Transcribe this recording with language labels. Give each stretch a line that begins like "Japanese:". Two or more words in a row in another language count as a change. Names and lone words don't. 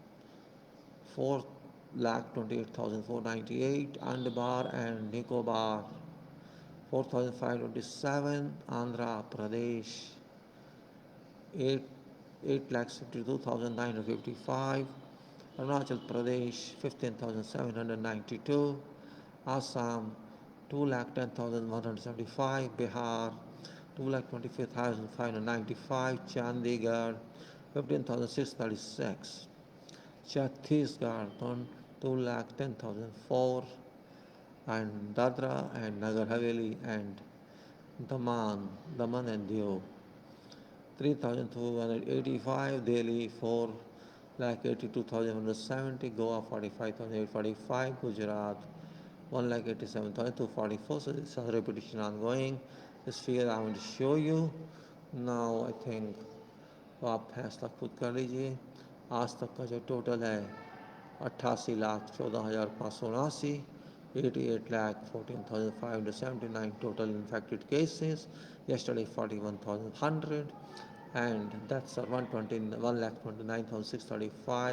English: 4,28,498, Andaman and Nicobar 4,527, Andhra Pradesh 8,52,955, Arunachal Pradesh 15,792, Assam 2,10,175, Bihar 2,25,595, Chandigarh 15,636, Chhattisgarh 2,10,004, and Dadra and Nagar Haveli and Daman and Diu 3,285, Delhi 4,82,170, Goa 45,845, Gujarat 1,87,244. So this is a repetition ongoing. This figure I want to show you. Now I think
Hindi: तो आप फैसला खुद कर लीजिए। आज तक का जो टोटल है 88,14,579, 88,14,579
English: total infected cases. Yesterday 41,100, and that's 1,29,635.